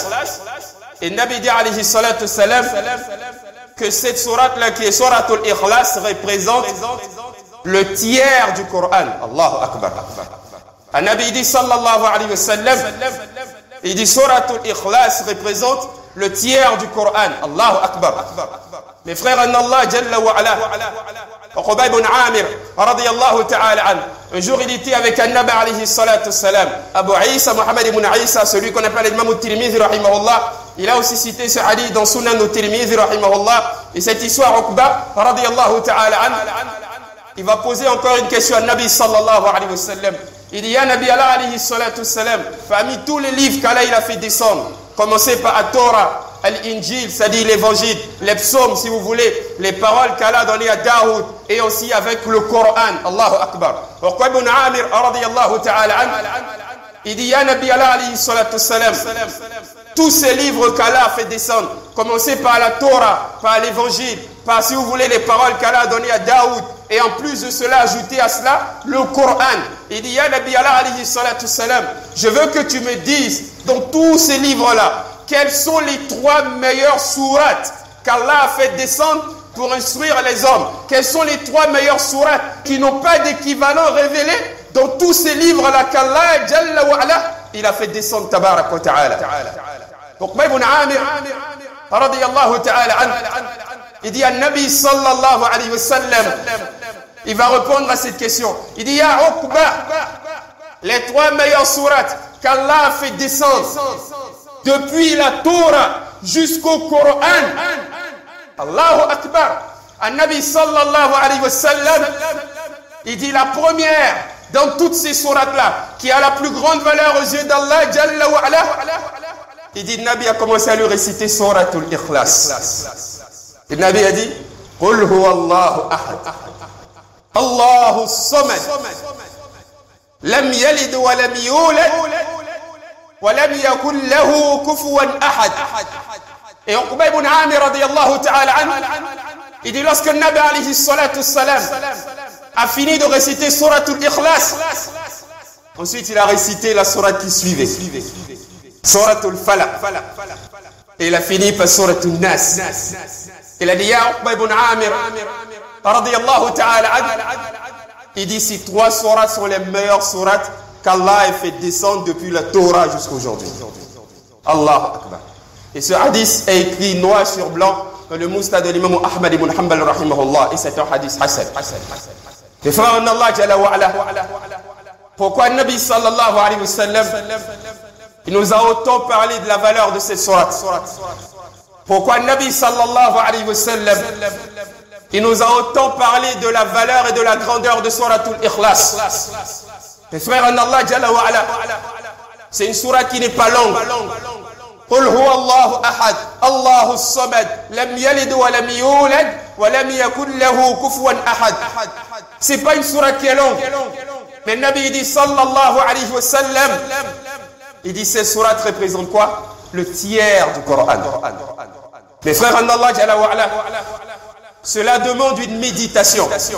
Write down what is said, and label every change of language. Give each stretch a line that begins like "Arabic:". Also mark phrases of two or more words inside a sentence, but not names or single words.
French: Et Nabi dit
Arabic: عليه الصلاة السلام
French: que cette sourate-là qui est Suratul Ikhlas représente le tiers du Coran.
Arabic: الله أكبر.
French: Un Nabi dit
Arabic: صلى الله عليه وسلم,
French: il dit Suratul Ikhlas représente le tiers du Coran.
Arabic: الله أكبر.
French: Mes frères en
Arabic: الله جل وعلا, Uqba ibn Amir رضي الله تعالى عنه,
French: un jour il était avec un Nabi
Arabic: عليه الصلاة السلام,
French: Abu Isa, Muhammad ibn Isa, celui qu'on appelle l'imam al-Tirmidhi rahimahullah. Il a aussi cité ce hadith dans Sunan al-Tirmidhi rahimahullah. Et cette histoire, Uqba
Arabic: رضي الله تعالى عنه,
French: il va poser encore une question à Nabi
Arabic: صلى الله عليه وسلم.
French: Il dit,
Arabic: يا نبي الله عليه الصلاة السلام,
French: parmi tous les livres qu'Allah il a fait descendre, commencez par la Torah, Al-Injil, c'est-à-dire l'évangile, les psaumes si vous voulez, les paroles qu'Allah a données à Daoud, et aussi avec le Coran.
Arabic: الله أكبر. Uqba ibn Amir رضي الله تعالى عنه,
French: il dit,
Arabic: يا نبي الله عليه الصلاة السلام,
French: tous ces livres qu'Allah a fait descendre, commencez par la Torah, par l'évangile, par si vous voulez les paroles qu'Allah a données à Daoud, et en plus de cela, ajouter à cela le Coran. Il dit,
Arabic: يا نبي الله عليه الصلاة السلام,
French: je veux que tu me dises, dans tous ces livres-là, quelles sont les trois meilleures sourates qu'Allah a fait descendre pour instruire les hommes? Quelles sont les trois meilleures sourates qui n'ont pas d'équivalent révélé dans tous ces livres-là qu'Allah
Arabic: جل وعلا,
French: il a fait descendre
Arabic: تبارك وتعالى. Uqba ibn Amir رضي الله تعالى عنه,
French: il dit à Nabi
Arabic: صلى الله عليه وسلم,
French: il va répondre à cette question. Il dit ya Uqba, les 3 meilleures sourates qu'Allah a fait descendre depuis la Torah jusqu'au Coran.
Arabic: الله أكبر. نبي صلى الله عليه وسلم,
French: il dit la première dans toutes ces sourates-là, qui a la plus grande valeur aux yeux d'Allah
Arabic: جل وعلا,
French: il dit, Nabi a commencé à lui réciter Suratul Ikhlas. Et Nabi a dit,
Arabic: قل هو الله أحد الله الصمد لم يلد ولم يولد ولم يكن له كفوا أحد. Et Uqba ibn Amir رضي الله تعالى عنه,
French: il dit, lorsque Nabi
Arabic: عليه الصلاة السلام
French: a fini de réciter Suratul Ikhlas, ensuite il a récité la sourate qui suivait, Suratul Falaq, et il a fini par Suratul Nas. Il a dit
Arabic: ya Uqba ibn Amir رضي الله تعالى عنه,
French: il dit ces 3 sourates sont les meilleures sourates qu'Allah a fait descendre depuis la Torah jusqu'à aujourd'hui.
Arabic: الله أكبر.
French: Et ce hadith est écrit noir sur blanc dans le Musnad de l'imam Ahmad ibn Hanbal rahimahullah, et c'est un hadith hasan. Les frères en Allah
Arabic: جل وعلا,
French: pourquoi Nabi
Arabic: صلى الله عليه وسلم,
French: il nous a autant parlé de la valeur de cette sourate? Pourquoi Nabi
Arabic: صلى الله عليه وسلم,
French: il nous a autant parlé de la valeur et de la grandeur de Suratul Ikhlas? Les frères en Allah
Arabic: جل وعلا,
French: c'est une sourate qui n'est pas longue.
Arabic: قل هو الله أحد الله الصمد لم يلد ولم يولد ولم يكن له كفوا أحد.
French: C'est pas une sourate qui est longue. Mais le Nabi dit
Arabic: صلى الله عليه وسلم,
French: il dit cette sourate représente quoi? Le tiers du Coran. Mes frères en Allah
Arabic: جل وعلا,
French: cela demande une méditation.